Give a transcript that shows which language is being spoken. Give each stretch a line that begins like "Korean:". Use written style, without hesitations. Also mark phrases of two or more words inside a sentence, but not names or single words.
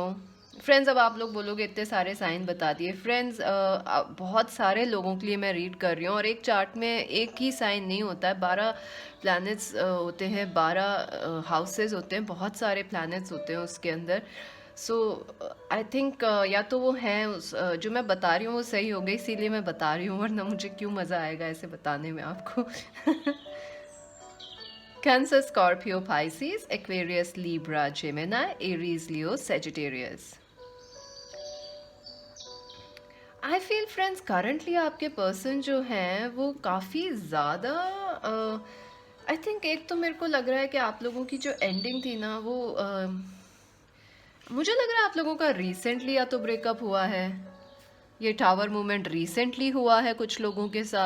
Hindi: फ्रेंड्स अब आप लोग बोलोगे इतने सारे साइन बता दिए। फ्रेंड्स बहुत सारे लोगों के लिए मैं रीड कर रही हूँ, और एक चार्ट में एक ही साइन नहीं होता है, 12 प्लैनेट्स होते हैं, 12 हाउसेस होते हैं, बहुत सारे प्लैनेट्स होते हैं उसके अंदर।
English: So I think
Hindi: या तो वो हैं जो मैं बता रही हूँ वो सही हो गई, इसीलिए मैं बता रही हूँ, वरना मुझे क्यों मज़ा आएगा ऐसे बताने में आपको। Cancer, Scorpio, Pisces, Aquarius, Libra, Gemini, Aries, Leo, Sagittarius.
English: I feel friends currently
Hindi: आपके पर्सन जो हैं वो काफ़ी ज़्यादा
English: I think,
Hindi: एक तो मेरे को लग रहा है कि आप लोगों की जो एंडिंग थी ना वो मुझे लग रहा है आप लोगों का रिसेंटली या तो ब्रेकअप हुआ है, ये
English: tower movement recently
Hindi: हुआ है कुछ लोगों के साथ।